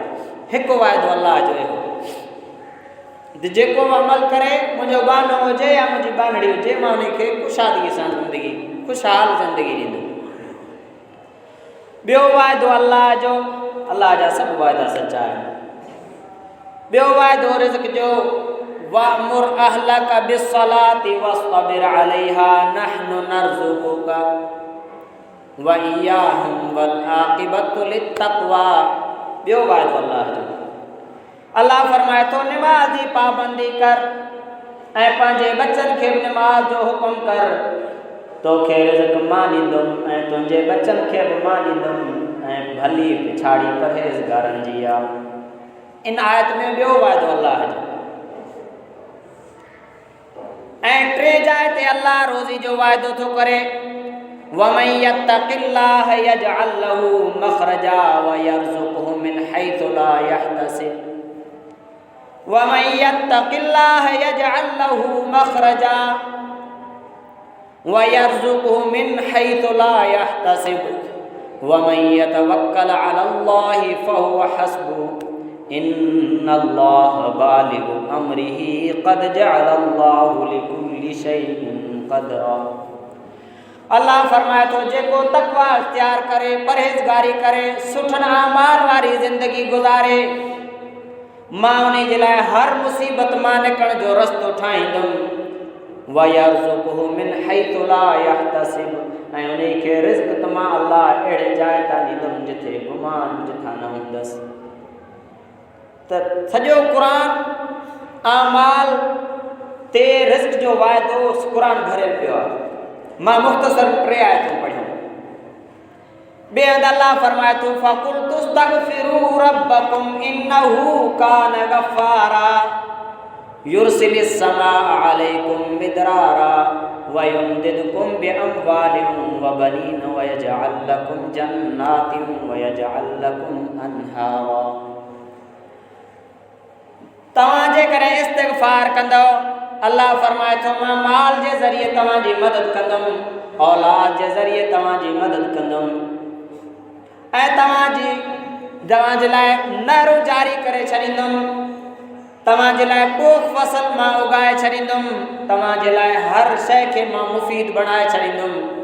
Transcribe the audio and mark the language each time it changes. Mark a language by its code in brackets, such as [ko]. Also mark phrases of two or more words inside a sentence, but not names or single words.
[sd] हिकु वाइदो अल्लाह जो हो, जेको अमल करे मुंहिंजो बानो हुजे या मुंहिंजी बानड़ी हुजे, मां उन खे कुशादीअ सां ज़िंदगी, खुशहाल ज़िंदगी ॾींदुमि। ॿियो वाइदो अल्लाह जो, अल्लाह जा सभु वाइदा सचा आहिनि। ॿियो वाइदो रिज़्क़ जो, [ar] وأمر أهلك بالصلاة واصطبر عليها نحن نرزقك وإياهم والعاقبة للتقوى. [sd] ॿियो वाइदो अल्लाह जो, अल्लाह फरमाए थो निमाज़ी पाबंदी कर ऐं पंहिंजे बच्चनि खे बि निमाज़ जो हुकुम कर, तोखे रिज़्क़ मां ॾींदुमि ऐं तुंहिंजे बच्चनि खे बि मां ॾींदुमि ऐं भली पिछाड़ी परहेज़गारनि जी आहे। इन आयत में ॿियो वाइदो अल्लाह जो। ऐं टे जाइ ते अल्लाह रोज़ी जो वाइदो थो करे, [ar] ومن يتق الله يجعل له مخرجا ويرزقه من حيث لا يحتسب. ومن يتق الله يجعل له مخرجا ويرزقه من حيث لا يحتسب ومن يتوكل على الله فهو حسبه إن الله بالغ أمره قد جعل الله لكل شيء قدرا. [sd] अल्लाह फरमाए थो, जेको तक़वा इख्तियार करे, परहेज़गारी करे, सुठन अमाल वारी ज़िंदगी गुज़ारे, मां उन जे लाइ हर मुसीबत मां निकिरण जो रस्तो ठाहींदुमि। [ar] ويرزقه من حيث لا يحتسب, [sd] ऐं उन खे रिज़्क़ त मां अल्लाह अहिड़े जाइ तां ॾींदुमि जिथे गुमान जिथां न हूंदसि। त सॼो क़ुरान अमाल ते रिज़्क़ जो वाइदो क़ुरान भरियल पियो आहे। मां मुख़्तसर टे आयतूं पढ़ियूं। ॿिए हंधि अल्लाह फरमाए थो, [ar] فقلت استغفروا ربكم إنه كان غفارا يرسل السماء عليكم مدرارا ويمددكم بأموال وبنين ويجعل لكم جنات ويجعل لكم أنهارا. [sd] तव्हां जे करे इस्तिग़फ़ार कंदो, अल्लाह फरमाए थो मां माल जे ज़रिए तव्हांजी मदद कंदुमि, औलाद जे ज़रिए तव्हांजी मदद कंदुमि ऐं तव्हांजे लाइ नहरूं जारी करे छॾींदुमि, तव्हांजे लाइ पोख फसल मां उगाए छॾींदुमि, तव्हांजे लाइ हर शइ खे मां मुफ़ीद बणाए छॾींदुमि।